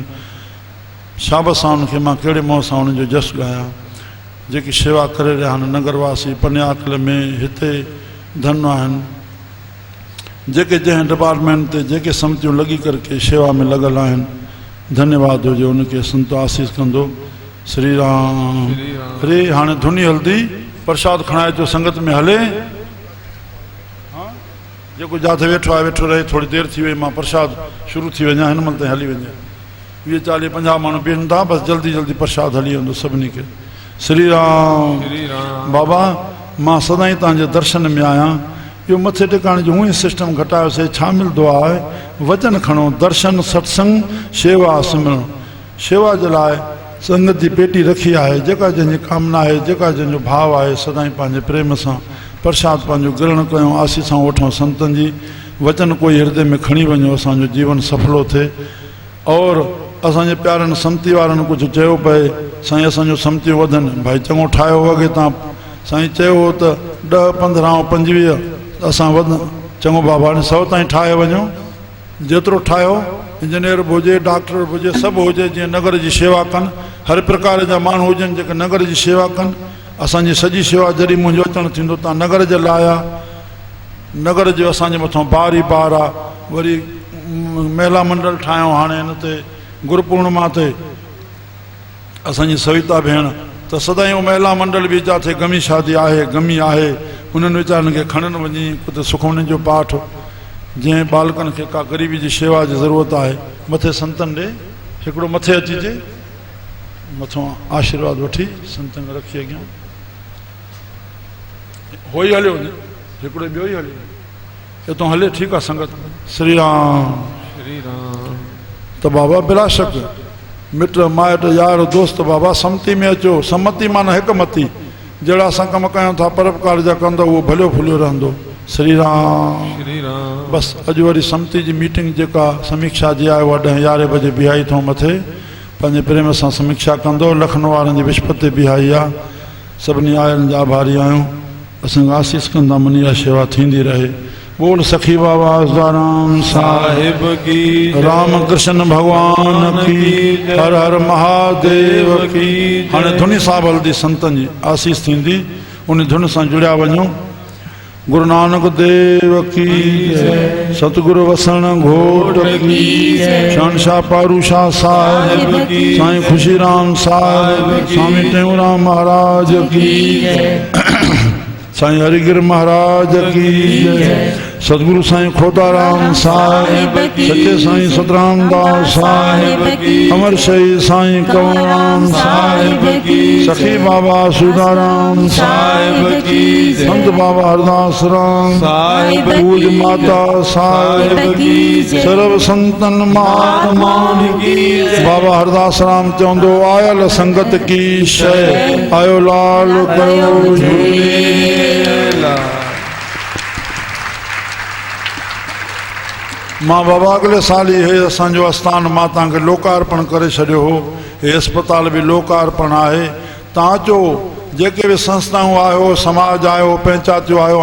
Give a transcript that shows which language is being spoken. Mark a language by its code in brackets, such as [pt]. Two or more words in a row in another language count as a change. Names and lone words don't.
[sd] शाबत सां उनखे मां कहिड़े मुंहं सां उन्हनि जो जस ॻायां। जेकी शेवा करे रहिया आहिनि नगरवासी पन्याकल में, हिते धन आहिनि जेके जंहिं डिपार्टमेंट ते जेके समितियूं लॻी करके शेवा में लॻल आहिनि। धन्यवाद हुजे उनखे, संत आसीस कंदो। श्री राम। अरे हाणे धुनी हल्दी, प्रसाद खणाए जो संगत में हले। जेको जिथे वेठो आहे वेठो रहे, थोड़ी देरि थी वई, मां प्रसाद शुरू थी वञा, हिन महिल ताईं हली वञे। 20, 40, 50 माण्हू बीहनि था, बसि जल्दी जल्दी प्रसाद हली वेंदो सभिनी खे। श्री राम। बाबा, मां सदाईं तव्हांजे दर्शन में आहियां। इहो मथे टिकाणे जो हूअं ई सिस्टम घटायोसीं। छा मिलंदो आहे? वचन खणो, दर्शन, सत्संग, शेवा, सिमरण। शेवा जे लाइ संगत जी पेटी रखी आहे। जेका जंहिंजी कामना आहे, जेका जंहिंजो भाव आहे, सदाईं पंहिंजे प्रेम सां प्रसाद पंहिंजो ग्रहण कयूं, आसीसां वठूं संतनि जी। वचन कोई हृदय में खणी वञो, असांजो जीवन सफलो थिए। और असांजे प्यारनि समती वारनि कुझु चयो पए, साईं असांजो समतियूं वधनि। भाई चङो ठाहियो अॻे तव्हां साईं चयो हो त 10, 15, 25 असां वध चङो बाबा हाणे 100 ताईं ठाहे वञो। जेतिरो ठाहियो, इंजीनियर बि हुजे, डॉक्टर बि हुजे, सभु हुजे, जीअं नगर जी शेवा कनि। हर प्रकार जा माण्हू हुजनि जेके नगर जी शेवा कनि। असांजी सॼी शेवा जॾहिं मुंहिंजो अचणु थींदो, तव्हां नगर जे लाइ आहे। नगर जो असांजे मथां बार ई बार आहे। वरी महिला मंडल ठाहियूं हाणे हिन ते गुरु पूर्णिमा ते। असांजी सविता भेण त सदाईं उहो महिला मंडल बि जिथे गमी शादी आहे, गमी आहे, उन्हनि वीचारनि खे खणनि वञी किथे सुखमनी जो पाठ। जंहिं बालकनि खे का ग़रीबी जी शेवा जी ज़रूरत आहे, मथे संतनि ॾे हिकिड़ो मथे अचिजे, मथां आशीर्वाद वठी संतनि खे रखी अॻियां। हो ई हलियो वञे, हिकिड़ो ॿियो ई हलियो हितां हले, ठीकु आहे संगत। श्री राम। श्री राम। त बाबा बिला शक मिट माइट यार दोस्त बाबा सम्मति में अचो। सम्मति माना हिकमती। जहिड़ा असां कम कयूं था परोपकार जा कंदो, उहो भलियो फुलियो रहंदो। श्री राम। श्री राम। बसि अॼु वरी सम्मति जी मीटिंग जेका समीक्षा जी आहे, उहा 10, 11 बजे बिहाई थो मथे, पंहिंजे प्रेम सां समीक्षा कंदो। लखनऊ वारनि जी विस्पति बिहाई आहे। सभिनी आयलनि जा आभारी आहियूं। असांखे आसीस कंदा, मुनी इहा शेवा थींदी रहे। बोल सखी बाबा राम साहिब की, राम कृष्ण भगवान की, हर हर महादेव की। हाणे धुनी साहिब हल्दी, संतनि जी आसीस थींदी, उन धुन सां जुड़िया वञो। गुरु नानक देव की जय, सतगुरु वसण घोट की जय, शहंशाह पारूशाह साहिब की, साईं खुशी राम साहिब की, स्वामी टेऊराम महाराज की जय, साईं हरिगिर महाराज की जय, सतगुरु साईं खोताराम साहिब की, सच्चे साईं सतराम दास साहिब की, अमर शहीद साईं कंवरराम साहिब की, सखी बाबा सुधाराम साहिब की, संत बाबा हरदास राम साहिब, पूज माता साहिब की, सर्व संतन महात्मान की। बाबा हरदास राम चवंदो, आयल संगत की शय, आयो लाल कयो झूलेलाल। मां बाबा अगले साल ही हे असांजो आस्थान मां तव्हांखे लोकार्पण करे छॾियो हो। हे अस्पताल बि लोकार्पण आहे। तव्हां अचो, जेके बि संस्थाऊं आयो, समाज आयो, पंचायतियूं आयो।